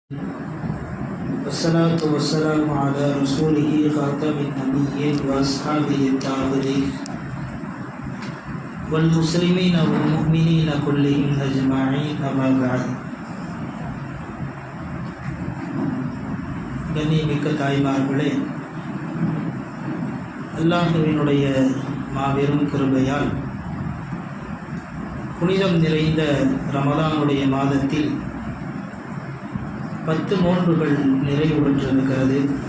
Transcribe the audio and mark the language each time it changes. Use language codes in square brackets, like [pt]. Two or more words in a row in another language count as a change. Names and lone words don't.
[ar] والصلاة والسلام على رسوله خاتم النبيين وأصحابه الطاهرين والمسلمين والمؤمنين كلهم أجمعين أما بعد. [ta] கண்ணியமிக்க தாய்மார்களே, அல்லாஹ்வினுடைய மாபெரும் கிருபையால் புனிதம் நிறைந்த ரமலானுடைய மாதத்தில் 10 நோன்புகள் நிறைவு பெற்றிருக்கிறது.